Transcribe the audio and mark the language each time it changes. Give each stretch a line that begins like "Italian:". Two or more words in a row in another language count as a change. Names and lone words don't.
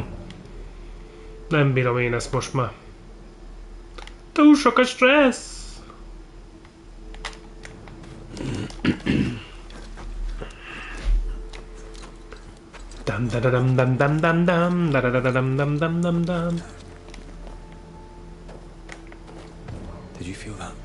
Hungarian: Nem bírom én ezt most már. Túl sok a stressz! Dam da dam dam dam dam dam da da dam dam dam dam dam.
English: Did you feel that?